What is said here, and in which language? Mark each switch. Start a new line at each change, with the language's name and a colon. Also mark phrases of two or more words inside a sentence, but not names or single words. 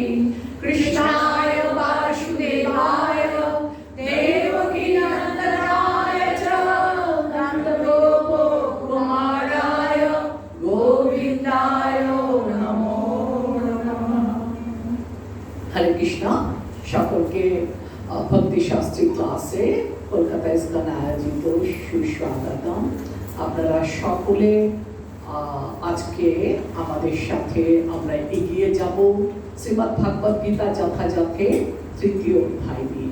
Sanskrit: कृष्णाय वासुदेवाय देवकीनन्दनाय च नन्दगोपकुमाराय गोविन्दाय नमो नमः। हरे कृष्णा।
Bangla: সকলকে ভক্তি শাস্ত্রী ক্লাসে কলকাতা ইস্কন আয়োজিত সুস্বাগতম। আপনারা সকলে আজকে আমাদের সাথে আমরা এগিয়ে যাব শ্রীমদ্ ভাগবত গীতা যথাযথে তৃতীয় অধ্যায় নিয়ে।